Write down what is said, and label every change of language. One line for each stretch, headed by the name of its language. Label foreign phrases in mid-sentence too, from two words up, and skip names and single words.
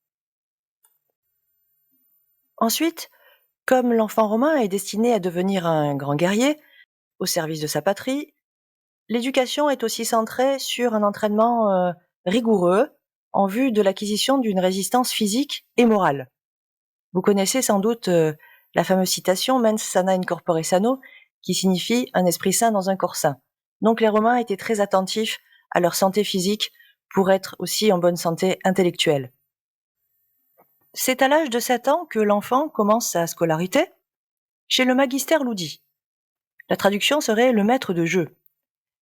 French: Ensuite, comme l'enfant romain est destiné à devenir un grand guerrier au service de sa patrie, l'éducation est aussi centrée sur un entraînement rigoureux en vue de l'acquisition d'une résistance physique et morale. Vous connaissez sans doute la fameuse citation «
Latin: mens sana in corpore sano
French: » qui signifie « un esprit sain dans un corps sain ». Donc les Romains étaient très attentifs à leur santé physique pour être aussi en bonne santé intellectuelle. C'est à l'âge de 7 ans que l'enfant commence sa scolarité chez le
Latin: magister ludi.
French: La traduction serait le maître de jeu.